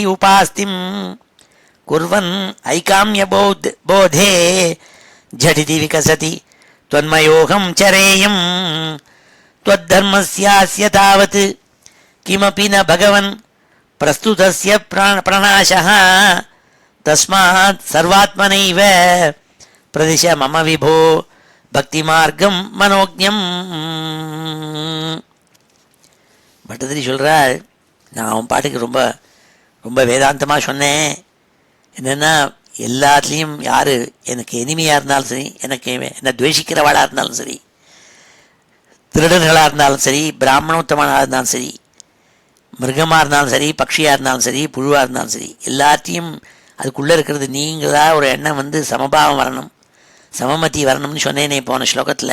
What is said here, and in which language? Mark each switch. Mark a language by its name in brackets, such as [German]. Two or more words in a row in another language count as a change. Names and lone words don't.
[Sanskrit] उपास्तिं कुर्वन् ऐकाम्यबोधे झटिति विकसति त्वन्मयोऽहं चरेयं त्वद्धर्मस्यास्य तावत् किमपि न भगवन् प्रस्तुतस्य प्रणाशः तस्मात् सर्वात्मनैव प्रदिश मम विभो भक्ति मार्गम् मनोज्ञम्. [Tamil] பட்டதிரி சொல்கிறாள், நான் அவன் பாட்டுக்கு ரொம்ப ரொம்ப வேதாந்தமாக சொன்னேன். என்னென்னா எல்லாத்துலேயும் யார் எனக்கு இனிமையாக இருந்தாலும் சரி, எனக்கு என்ன துவேஷிக்கிறவாளாக இருந்தாலும் சரி, திருடர்களாக இருந்தாலும் சரி, பிராமணோத்தமனாக இருந்தாலும் சரி, மிருகமாக இருந்தாலும் சரி, பட்சியாக இருந்தாலும் சரி, புழுவாக இருந்தாலும் சரி, எல்லாத்தையும் அதுக்குள்ளே இருக்கிறது நீங்களா ஒரு எண்ணம் சமபாவம் வரணும், சமமதி வரணும்னு சொன்னேனே போன ஸ்லோகத்தில்.